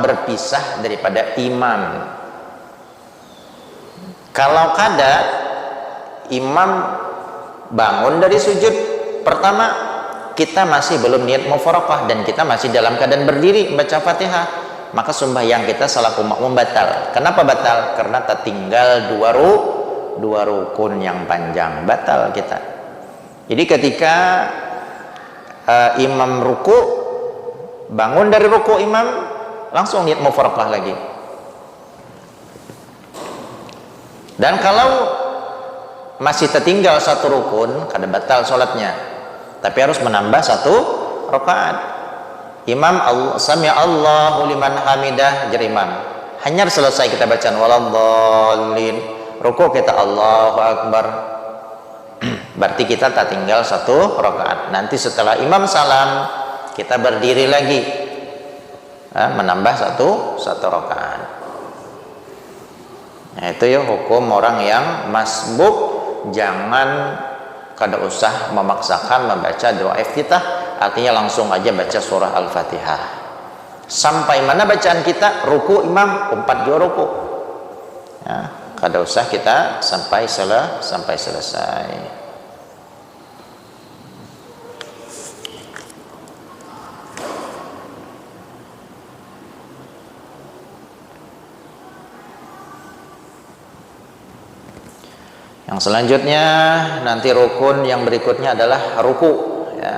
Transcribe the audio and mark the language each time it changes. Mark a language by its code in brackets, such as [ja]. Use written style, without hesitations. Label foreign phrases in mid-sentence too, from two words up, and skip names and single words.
[id] Berpisah daripada imam. Kalau kada, imam bangun dari sujud pertama, kita masih belum niat mufaraqah dan kita masih dalam keadaan berdiri baca Fatihah, maka sembahyang kita salaku makmum batal. Kenapa batal? Karena tertinggal dua rukun yang panjang, batal kita. Jadi ketika imam ruku, bangun dari ruku imam, langsung niat mufaraqah lagi. Dan kalau masih tertinggal satu rukun, kada batal sholatnya, tapi harus menambah satu rakaat. Imam [ar] سمع الله لمن حمده, [id] jar imam, hanya selesai kita bacaan waladhdallin, ruku kita [ar] الله أكبر, [id] berarti kita tak tinggal satu rakaat. Nanti setelah imam salam, kita berdiri lagi, menambah satu rakaat. Nah, itu ya hukum orang yang masbuk. Jangan kada usah memaksakan membaca doa iftitah, artinya langsung aja baca surah Al-Fatihah. Sampai mana bacaan kita? Ruku imam, umpat dua ruku. Ya, kada usah kita sampai selesai. Yang selanjutnya nanti rukun yang berikutnya adalah ruku, ya.